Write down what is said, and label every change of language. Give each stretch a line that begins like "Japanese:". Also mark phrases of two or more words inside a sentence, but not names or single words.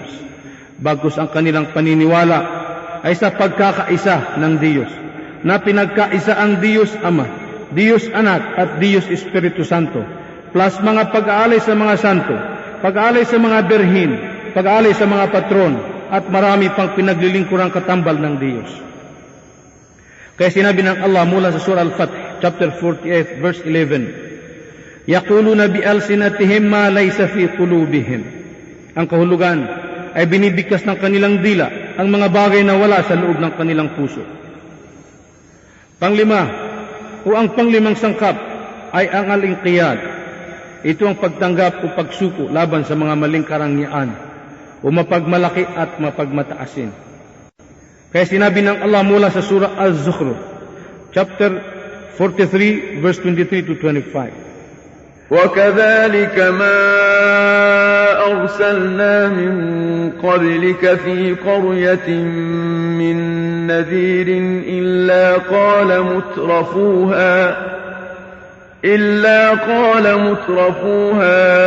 Filipino: Bagkus ang kanilang paniniwala ay sa pagkakaisa ng Diyos, na pinagkaisa ang Diyos Ama, Diyos Anak at Diyos Espiritu Santo, plus mga pag-aalay sa mga santo, pag-aalay sa mga berhin, pag-aalay sa mga patron, at marami pang pinaglilingkurang katambal ng Diyos. Kaya sinabi ng Allah mula sa Surah Al-Fath,
English: chapter 48, verse 11,
Arabic: يقولون بألسنتهم ما ليس في قلوبهم.
Filipino: Ang kahulugan ay binibigkas ng kanilang dila ang mga bagay na wala sa loob ng kanilang puso. Panglima, o ang panglimang sangkap ay ang al-inqiyad. Ito ang pagtanggap o pagsuko laban sa mga maling karangyaan o mapagmalaki at mapagmataasin. Kaya sinabi ng Allah mula sa Surah Az-Zukhruf,
English: chapter 43, verse 23 to 25.
Arabic: وكذلك ما أرسلنا من قبلك في قرية من نذير إلا قال مترفوها